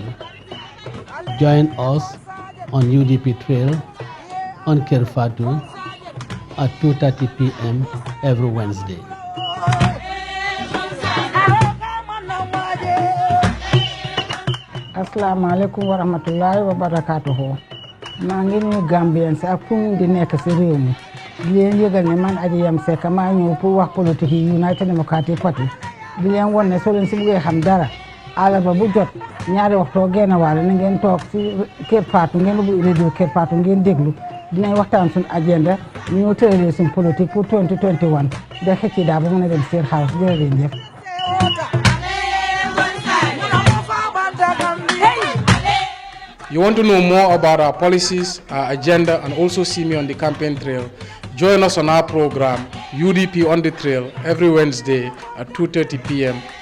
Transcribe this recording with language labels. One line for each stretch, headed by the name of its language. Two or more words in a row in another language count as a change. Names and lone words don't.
English: Join us on UDP trail on Kerr Fatou at 2:30 p.m. every Wednesday.
Arabic: السلام عليكم ورحمة الله وبركاته.
Wolof: maa ngi nuyu Gambien si ak fu ñu di nekk si réew mi di leen yëgal ne man Aji Yam Seck maa ñëw pour wax politique yi United Democratic Party di leen won ne soo leen si bëggee xam dara àllarba bu jot ñaari waxtoo genn wàll na ngeen toog si Kerr Fatou ngeen ubbi radio Kerr Fatou ngeen déglu dinañ waxtaan suñu agenda ñu ñëw tëralee suñu politique pour 2021 da xëcc daa ba mën a dem State House jërëjëf.
English: You want to know more about our policies, our agenda, and also see me on the campaign trail? Join us on our program, UDP on the Trail, every Wednesday at 2:30 p.m.